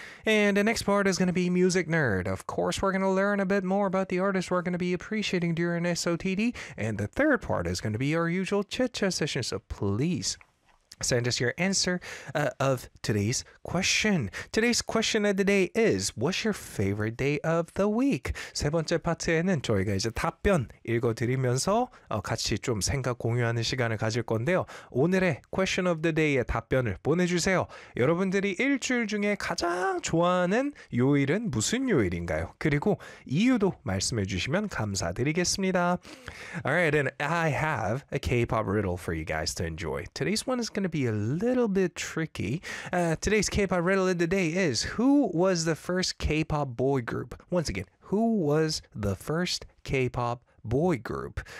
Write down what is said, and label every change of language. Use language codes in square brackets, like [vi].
[en] And the next part is going to be Music Nerd. Of course, we're going to learn a bit more about the artists we're going to be appreciating during SOTD. And the third part is going to be our usual chit-chat session, so please send us your answer of today's question. Today's question of the day is, what's your favorite day of the week? [ko] 세 번째 파트에는 저희가 이제 답변 읽어드리면서 같이 좀 생각 공유하는 시간을 가질 건데요. 오늘의 [en] question of the day [ko] 의 답변을 보내주세요. 여러분들이 일주일 중에 가장 좋아하는 요일은 무슨 요일인가요? 그리고 이유도 말씀해 주시면 감사드리겠습니다. [en] Alright, and I have a K-pop riddle for you guys to enjoy. Today's one is going to be a little bit tricky. Today's K-pop riddle of the day is, who was the first K-pop boy group? Once again, who was the first K-pop boy group?